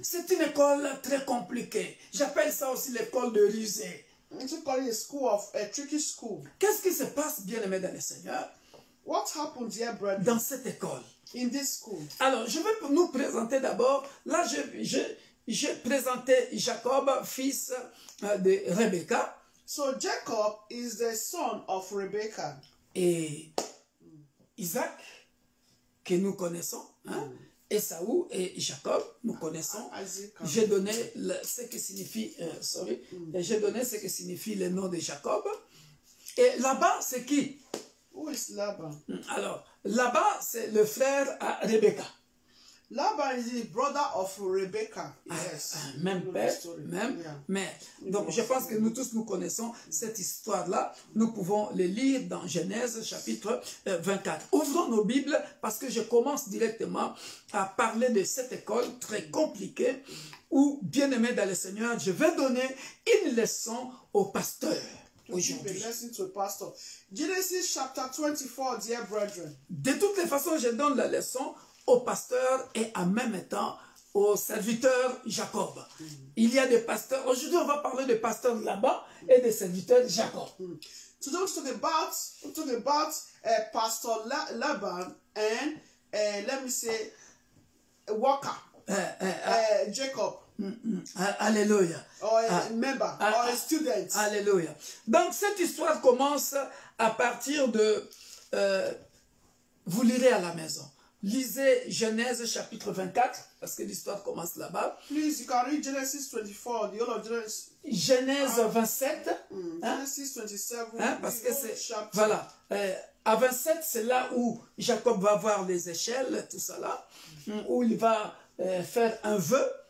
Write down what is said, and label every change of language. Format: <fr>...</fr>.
<fr>C'est une école très compliquée. J'appelle ça aussi l'école de rusée.</fr> <en>It's called a school of a tricky school.</en> <fr>Qu'est-ce qui se passe, bien-aimé dans le Seigneur,</fr> <en>What happened, dear brethren,</en> <fr>dans cette école?</fr> <en>in this school.</en> <fr>Alors, je vais nous présenter d'abord, là j'ai présenté Jacob, fils de Rebecca.</fr> <en>So Jacob is the son of Rebecca.</en> <fr>Et Isaac, que nous connaissons, hein? Esaü et Jacob, nous connaissons. J'ai donné ce que signifie, j'ai donné ce que signifie le nom de Jacob. Et Laban, c'est qui?</fr> <en>Who is Laban?</en> <fr>Alors, Laban, c'est le frère à Rebecca.</fr> <en>Laban is the brother of Rebecca. Yes.</en> <fr>Même père, même mère. Donc, je pense que nous tous, nous connaissons cette histoire-là. Nous pouvons le lire dans Genèse, chapitre 24. Ouvrons nos Bibles, parce que je commence directement à parler de cette école très compliquée, où, bien-aimé dans le Seigneur, je vais donner une leçon au pasteur aujourd'hui.</fr> <en>Genesis chapter 24, dear brethren.</en> <fr>De toutes les façons, je donne la leçon au pasteur et en même temps au serviteur Jacob. Il y a des pasteurs. Aujourd'hui, on va parler des pasteurs là-bas et des serviteurs Jacob.</fr> <en>Today, we'll talk about Pastor Laban and let me say worker Jacob.</en> <fr>Alléluia.</fr> <en>Or a member or a student.</en> <fr>Alléluia. Donc cette histoire commence à partir de vous lirez à la maison. Lisez Genèse chapitre 24, parce que l'histoire commence là-bas.</fr> <en>Please, you can read Genesis 24, the whole of Genesis.</en> <fr>Genèse 27.</fr> <en>Genesis 27.</en> <fr>Hein, parce que c'est, voilà, à 27, c'est là où Jacob va voir les échelles, tout ça là, où il va faire un vœu.</fr>